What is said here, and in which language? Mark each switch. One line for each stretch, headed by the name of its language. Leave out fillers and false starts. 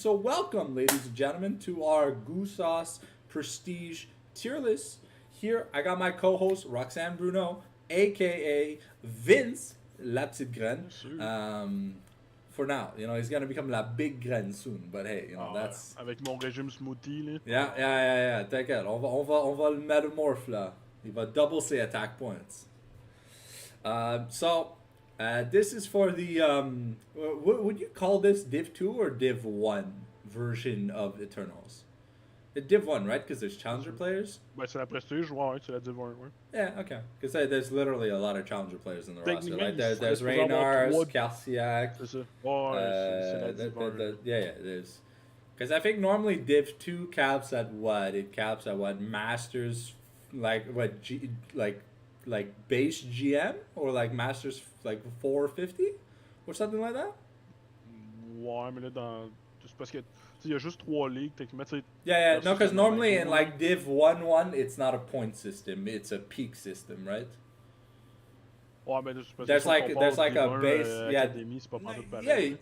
English: So welcome, ladies and gentlemen, to our Giusauce Prestige tier list. Here, I got my co-host, Roxanne Bruno, a.k.a. Vince,
French: la petite graine.
English: For now, you know, he's gonna become
French: la big graine
English: soon. But hey, you know, that's...
French: Avec mon régime smoothie, là.
English: Yeah.
French: T'inquiète, on va le métamorphe, là. Il va double ses attack points.
English: This is for the, would you call this Div 2 or Div 1 version of Eternals? Div 1, right? Because there's challenger players?
French: Ouais, c'est la prestige, ouais, c'est la Div 1, ouais.
English: Yeah, okay. Because there's literally a lot of challenger players in the roster. Like there's Reynars, Calciac.
French: C'est ça. Ouais, c'est la Div 1.
English: Yeah, there's... Because I think normally Div 2 caps at what? It caps at what? Masters, like what? Like base GM? Or like Masters, like 450? Or something like that?
French: Ouais, mais là, c'est parce que... Il y a juste 3 ligues, techniquement.
English: Yeah, no, because normally in like Div 1-1, it's not a point system, it's a peak system, right?
French: Ouais, mais
English: there's like a base,
French: Académie, c'est pas pas tout pareil.